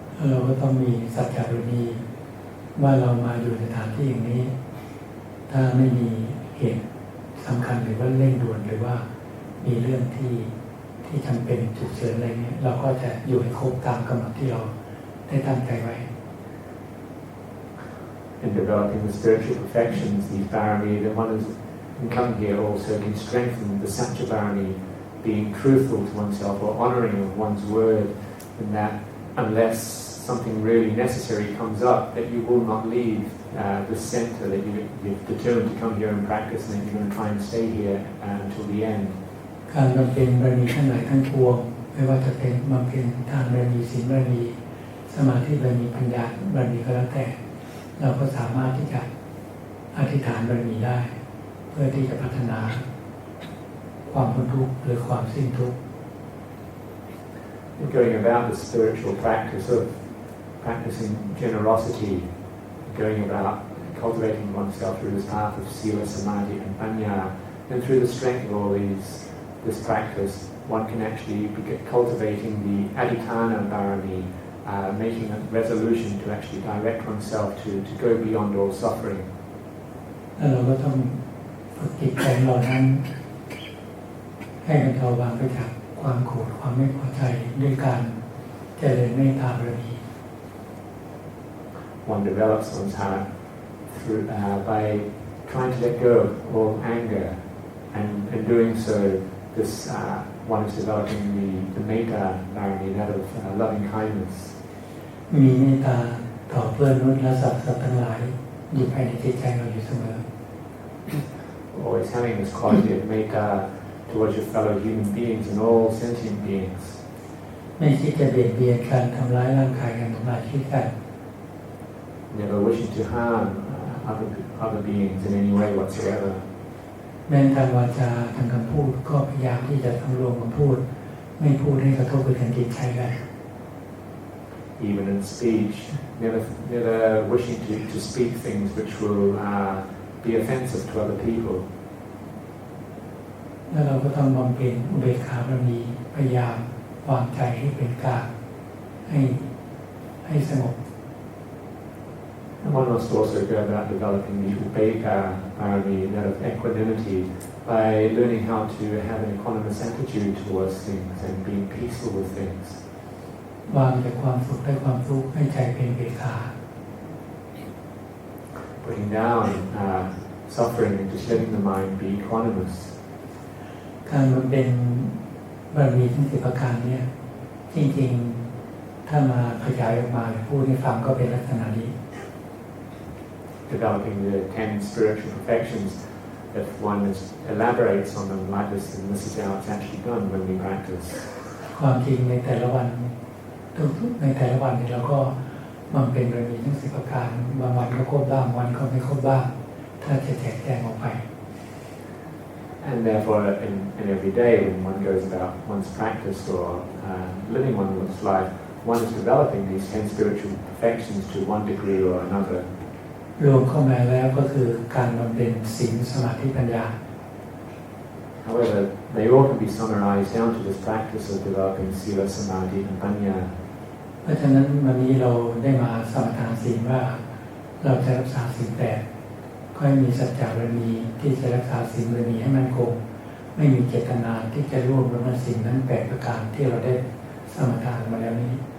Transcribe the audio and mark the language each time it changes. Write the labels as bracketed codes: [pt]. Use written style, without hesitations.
[th] เราก็ต้องมีสัจจะบารมีว่าเรามาอยู่ในสถานที่อย่างนี้ถ้าไม่มีเหตุสำคัญหรือว่าเร่งด่วนหรือว่ามีเรื่องที่จำเป็นฉุกเฉินอะไรเงี้ยเราก็จะอยู่ให้ครบตามกำหนดที่เราได้ตั้งใจไว้ [en] In developing the spiritual perfections, these barani, that one is can come here also can strengthen the satya barani, being truthful to oneself or honouring of one's word, and that unless something really necessary comes up, that you will not leave the centre, that you've determined to come here and practice, and that you're going to try and stay here until the end. [th] การบำเพ็ญบารมีทั้งหลายทั้งปวงไม่ว่าจะเป็นบำเพ็ญทานบารมีศีลบารมีสมาธิบารมีปัญญาบารมีก็แล้วแต่เราก็สามารถที่จะอธิษฐานบารมีได้เพื่อที่จะพัฒนาความพ้นทุกข์หรือความสิ้นทุกข์ [en] Going about the spiritual practice of practicing generosity, going about cultivating oneself through this path of sila, samadhi and panya, and through the strength of all this practice, one can actually be cultivating the adhitthana barani, making a resolution to actually direct oneself to go beyond all suffering. [th] แล้วเราก็ต้องฝึกจิตใจเรานั้นให้มันเบาบางไปจากความโกรธความไม่พอใจด้วยการเจริญเมตตาบารมี [en] One develops one's heart through by trying to let go of all anger, and in doing so, this one is developing the metta barani, that of loving kindness. [th] มีเมตตาต่อเพื่อนมนุษย์และสัตว์ทั้งหลายอยู่ภายในจิตใจเราอยู่เสมอ [en] Always having this quality of metta towards your fellow human beings and all sentient beings. [th] ไม่คิดจะเบียดเบียนการทำร้ายร่างกายกันทำลายชีวิตกัน [en] Never wishing to harm other beings in any way whatsoever. [th] แม้ทางวาจาทางคำพูดก็พยายามที่จะสำรวมคำพูดไม่พูดให้กระทบกระเทือนจิตใจกัน [en] Even in speech, never wishing to speak things which will be offensive to other people. [th] แล้วเราก็ต้องบำเพ็ญอุเบกขาบารมีพยายามวางใจให้เป็นกลางให้สงบ [en] And one must also go about developing the upekkha barani, that of equanimity, by learning how to have an equanimous attitude towards things and being peaceful with things. [th] วางจากความสุขได้ความทุกข์ให้ใจเป็นอุเบกขา [en] Putting down suffering and just letting the mind be equanimous. [th] การมันเป็นบารมีทั้ง10ประการเนี่ยจริงๆถ้ามาขยายออกมาพูดให้ฟังก็เป็นลักษณะนี้ [en] Developing the 10 spiritual perfections, if one elaborates on them like this, then this is how it's actually done when we practice. [th] ความจริงในแต่ละวันในแต่ละวันเนี่ยเราก็มันเป็นบารมีทั้ง10ประการบางวันก็ครบบ้างวันก็ไม่ครบบ้างถ้าจะแจกแจงออกไป [en] And therefore, in every day, when one goes about one's practice or living one's life, one is developing these 10 spiritual perfections to one degree or another. [th] รวมเข้ามาแล้วก็คือการบำเพ็ญศีลสมาธิปัญญา [en] However, they all can be summarized down to this practice of developing sila, samadhi, and panya. [th] เพราะฉะนั้นวันนี้เราได้มาสมทานศีลว่าเราจะรักษาศีล8ก็ให้มีสัจจะบารมีที่จะรักษาศีลบารมีให้มั่นคงไม่มีเจตนาที่จะร่วมละเมิดศีลนั้น8ประการที่เราได้สมทานมาแล้วนี้